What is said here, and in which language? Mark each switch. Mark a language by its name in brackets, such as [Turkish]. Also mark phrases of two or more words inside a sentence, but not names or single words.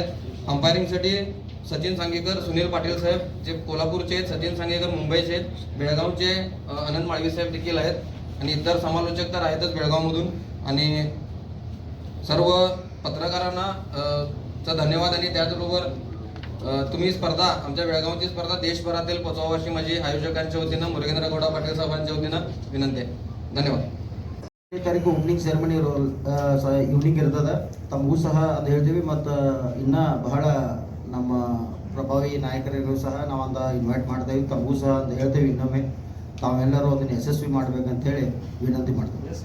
[Marathi] अंपायरिंगसाठी सचिन सांगेकर, सुनील पाटील साहेब जे कोल्हापूरचे आहेत, सचिन सांगेकर मुंबईचे आहेत, बेळगावचे आनंद माळवी साहेब देखील आहेत आणि इतर समालोचक तर आहेतच बेळगावमधून. आणि सर्व पत्रकारांना धन्यवाद. आणि त्याचबरोबर तुम्ही स्पर्धा आमच्या बेळगावची स्पर्धा देशभरातील पोचवावी अशी माझी आयोजकांच्या वतीनं मुरुगेंद्रगौड पाटील साहेबांच्या वतीनं विनंती आहे. धन्यवाद. [English] ತಾರೀಕು opening ceremony evening ಇರ್ತದೆ. [Kannada] ತಮಗೂ ಸಹ ಅದು ಹೇಳ್ತೀವಿ. ಮತ್ತು ಇನ್ನೂ ಬಹಳ ನಮ್ಮ ಪ್ರಭಾವಿ ನಾಯಕರಿಗೂ ಸಹ ನಾವೊಂದು ಇನ್ವೈಟ್ ಮಾಡ್ತೇವೆ. ತಮಗೂ ಸಹ ಅಂತ ಹೇಳ್ತೇವೆ. ಇನ್ನೊಮ್ಮೆ ತಾವೆಲ್ಲರೂ ಅದನ್ನು ಯಶಸ್ವಿ ಮಾಡ್ಬೇಕಂತೇಳಿ ವಿನಂತಿ ಮಾಡ್ತೇವೆ.